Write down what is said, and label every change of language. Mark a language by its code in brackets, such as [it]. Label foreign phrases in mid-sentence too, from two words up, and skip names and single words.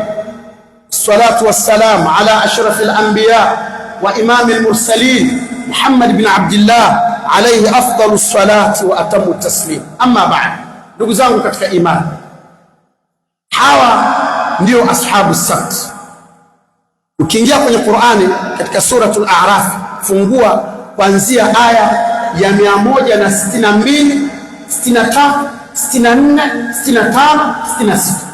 [ar] الصلاة والسلام على أشرف الأنبياء وإمام المرسلين محمد بن عبد الله عليه أفضل الصلاة وأتم التسليم. أما بعد، [sw] ndugu zangu katika imani, hawa ndio [ar] أصحاب السبت. [sw] Ukiingia kwenye Qur'ani katika suratul A'raf, fungua kuanzia aya ya 162, 63, 64, 65, 66.